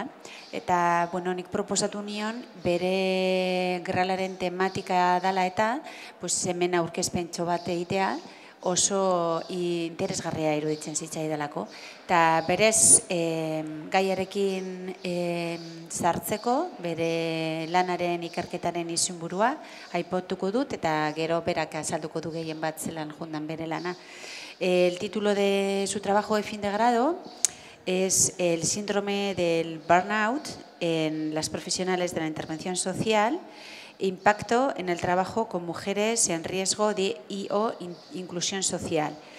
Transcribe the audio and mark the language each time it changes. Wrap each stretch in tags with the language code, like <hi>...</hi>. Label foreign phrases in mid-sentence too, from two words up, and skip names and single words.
<eu>Eta, nik proposatu nion bere gralaren tematika dela eta hemen aurkezpentxo bat egitea oso interesgarria iruditzen zitzaidalako. Eta berez gaiarekin sartzeko, bere lanaren ikerketaren izenburua aipotuko dut eta gero berak azalduko du gehien bat zelan jundan bere lana.</eu> <es>El título de su trabajo de fin de grado es el síndrome del burnout en las profesionales de la intervención social, impacto en el trabajo con mujeres en riesgo de o inclusión social.</es>